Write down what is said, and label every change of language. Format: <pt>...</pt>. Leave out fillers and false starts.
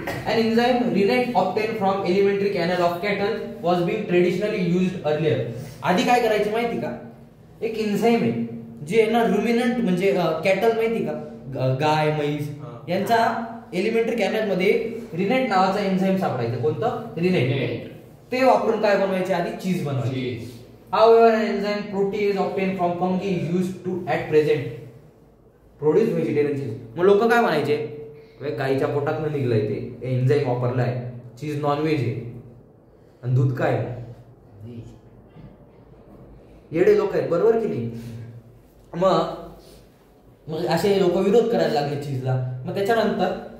<en>An enzyme rennet obtained from alimentary canal of cattle was being traditionally used earlier.</en> <mr>आधी काय करायचे माहिती का, एक एन्झाइम आहे जे ना रुमिनंट म्हणजे कॅटल माहिती का, गाय म्हैस यांचा एलिमेंटरी कॅनल मध्ये रिनेट नावाचा एन्झाइम सापडायचा. कोणतं, रिनेट. ते वापरून काय बनवायचे, आधी चीज बनवायची.</mr> <en>However, an enzyme protease obtained from fungi is used to at present produce vegetarian cheese.</en> <mr>मग लोक काय म्हणायचे, गाईच्या पोटातनं निघलंय ते एन्झाइम वापरलाय, चीज नॉनव्हेज आहे आणि दूध काय, येडे लोक आहेत. बरोबर की नाही. मग असे लोक विरोध करायला लागले चीजला. मग त्याच्यानंतर</mr>